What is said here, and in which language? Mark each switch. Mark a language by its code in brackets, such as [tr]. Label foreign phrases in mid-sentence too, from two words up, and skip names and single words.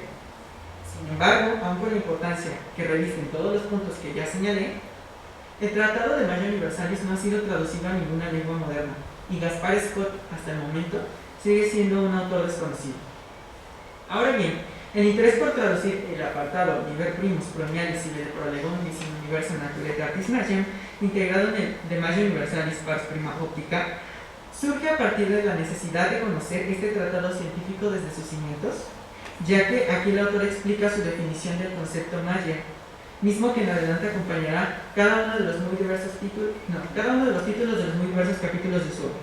[es] Sin embargo, aun con la importancia que revisten todos los puntos que ya señalé, el Tratado de Magia Universalis no ha sido traducido a ninguna lengua moderna, y Gaspar Scott, hasta el momento, sigue siendo un autor desconocido. Ahora bien, el interés por traducir el apartado Liber Primus Proemialis y de Prolegomnis in Universo Naturalitatis Magiam, integrado en el De Magia Universalis Pars Prima Optica, surge a partir de la necesidad de conocer este tratado científico desde sus cimientos, ya que aquí el autor explica su definición del concepto magia, mismo que en adelante acompañará cada uno de los títulos de los muy diversos capítulos de su obra.